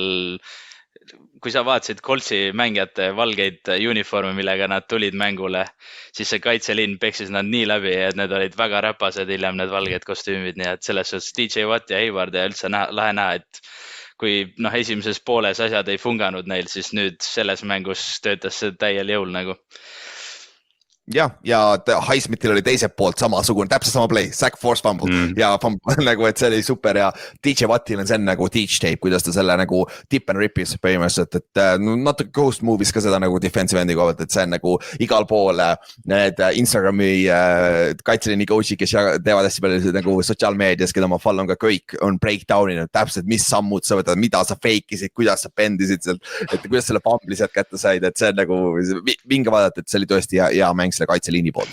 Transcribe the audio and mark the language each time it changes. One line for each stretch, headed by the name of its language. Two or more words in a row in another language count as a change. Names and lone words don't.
Estonian: Kui sa vaatasid Coltsi mängijate valgeid uniforme, millega nad tulid mängule, siis see kaitseliin peksis nad nii läbi, et need olid väga räpased hiljem need valged kostüümid, nii et selles suhtes DJ Watt ja Hayward ja üldse lahe näha, et kui esimeses pooles asjad ei funganud neil, siis nüüd selles mängus töötas see täiel jõul nagu. Ja Highsmithil oli teiselt poolt samasugune, täpselt sama play,
English: sack force fumble
Estonian: ja nagu, et see oli super ja DJ Wattil on see nagu teach tape, kuidas ta selle nagu
English: tip and rip'is
Estonian: põhimõtteliselt, et natuke
English: ghost movies
Estonian: ka seda nagu
English: defensive endi
Estonian: koha pealt, et see on nagu igal pool need Instagrami kaitseliini coach'id, kes teevad hästi palju nagu sotsiaalmeedias, keda ma follow ka kõik on breakdown'inud täpselt, mis sammud sa võtad, mida sa fake'isid, kuidas sa bendisid sealt, et kuidas selle fumble'i sealt kätte said, et see on nagu vinge vaadata, et see oli tõesti hea mäng selle kaitseliini poolt.